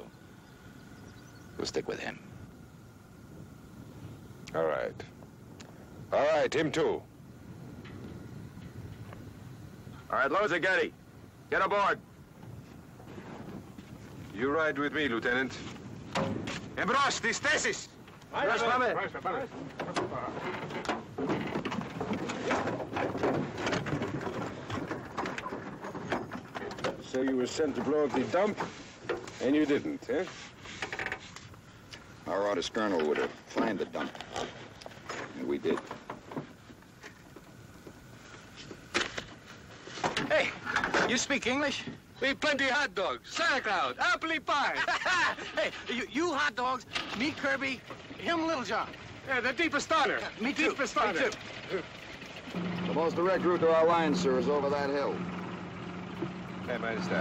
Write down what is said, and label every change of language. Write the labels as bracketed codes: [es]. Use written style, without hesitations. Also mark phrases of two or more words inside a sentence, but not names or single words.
[en] We'll stick with him. All right. All right, him too. All right, loads of Getty. Get aboard. You ride with me, Lieutenant. [el] Εμπρός, στις θέσεις! Εμπρός, πάμε. [en] So you were sent to blow up the dump, and you didn't, eh? Our orders, Colonel, were to find the dump. And we did. Hey, you speak English? We plenty hot dogs, sauerkraut, apple pie. Hey, you hot dogs, me Kirby, him Little John. Yeah, the deepest starter. Me too. Deepest starter. Me too. The most direct route to our line, sir, is over that hill. Hey, Meister.